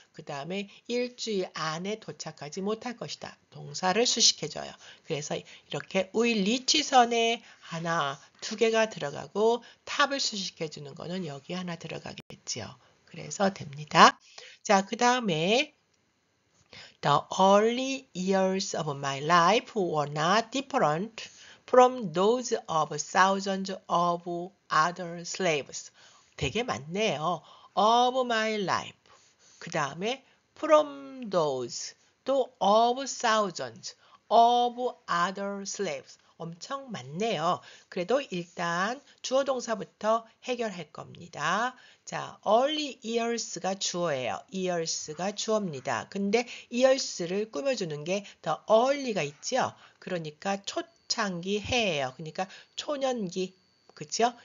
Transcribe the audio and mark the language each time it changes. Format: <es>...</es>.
<ko>그 다음에 일주일 안에 도착하지 못할 것이다. 동사를 수식해 줘요. 그래서 이렇게 will reach선에 하나, 2개가 들어가고 탑을 수식해 주는 거는 여기 하나 들어가겠지요. 그래서 됩니다. 자, 그 다음에</ko> <en>The early years of my life were not different from those of thousands of other slaves.</en> <ko>되게 많네요.</ko> <en>Of my life.</en> <ko>그 다음에</ko> <en>from those,</en> <ko>또</ko> <en>of thousands, of other slaves.</en> <ko>엄청 많네요. 그래도 일단 주어 동사부터 해결할 겁니다. 자,</ko> <en>early years</en> <ko>가 주어예요. years가 주어입니다. 근데 years를 꾸며주는 게</ko> <en>the early</en> <ko>가 있죠. 그러니까 초창기 해예요. 그러니까 초년기, 그죠?</ko>